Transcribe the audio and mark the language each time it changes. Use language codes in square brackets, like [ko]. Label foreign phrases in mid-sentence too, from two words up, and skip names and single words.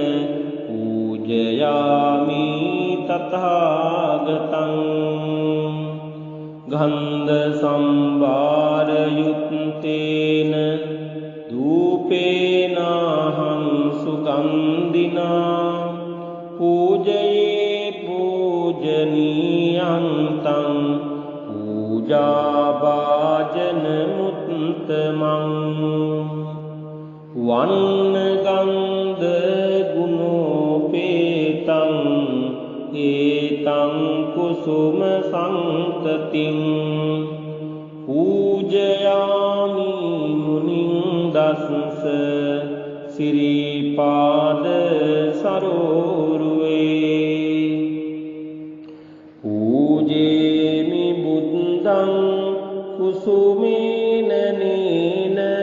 [pi] පූජයාමි තථාගතං ගන්ධ සම්භාර යුත්තේන ධූපේනාහං සුගන්ධිනා පූජයේ පූජනීයං තං පූජාභාජන මුත්තමං වන්න ගන්ධ ගුණෝපේතං ඒතං කුසුම සංකතින් පූජයාමි මුනිං දස්ස සිරිපාද සරෝරුවේ පූජේමි බුද්ධං කුසුමේන නේන